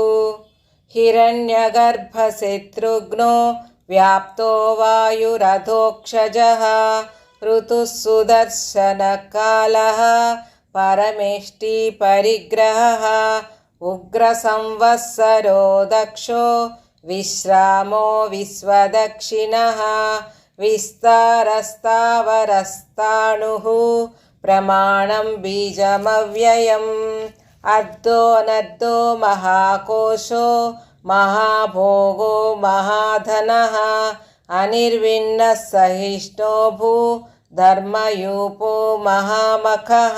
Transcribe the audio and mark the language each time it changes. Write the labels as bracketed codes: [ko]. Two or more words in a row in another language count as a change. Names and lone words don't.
[sa] हिरण्यगर्भशत्रुघ्नो व्याप्तो वायुरधोक्षजः ऋतुः सुदर्शनकालः परमेष्टिपरिग्रहः उग्रसंवत्सरो दक्षो विश्रामो विश्वदक्षिणः విస్తారస్తావరస్తాణుః ప్రమాణం బీజమవ్యయం. అర్ధోనర్ధో మహాకోశో మహాభోగో మహాధనః అనిర్విన్నః సహిష్ణో భూ ధర్మయూపో మహామఖః.